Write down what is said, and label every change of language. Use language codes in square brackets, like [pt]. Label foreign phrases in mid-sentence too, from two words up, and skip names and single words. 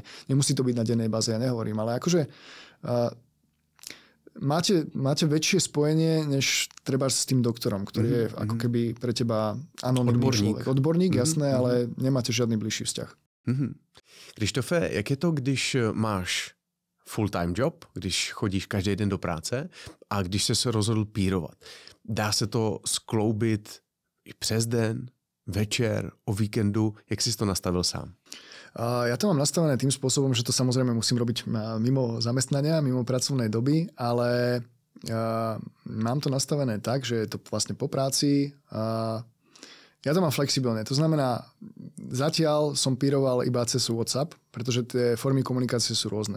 [sk] Nemusí to byť na dennej báze, ja nehovorím, ale akože máte väčšie spojenie, než treba s tým doktorom, ktorý je ako keby pre teba anonymný človek. Odborník, jasné, ale nemáte žiadny bližší vzťah. [cs] Krištofe, jak je to, když máš [en] full-time job, [cs] když chodíš každý den do práce a když se rozhodl pírovat? Dá se to skloubit i přes den, večer, o víkendu? Jak jsi to nastavil sám? [sk] Ja to mám nastavené tým spôsobom, že to samozrejme musím robiť mimo zamestnania, mimo pracovnej doby, ale mám to nastavené tak, že je to vlastne po práci. Ja to mám flexibilne. To znamená, zatiaľ som píroval iba cez WhatsApp, pretože tie formy komunikácie sú rôzne.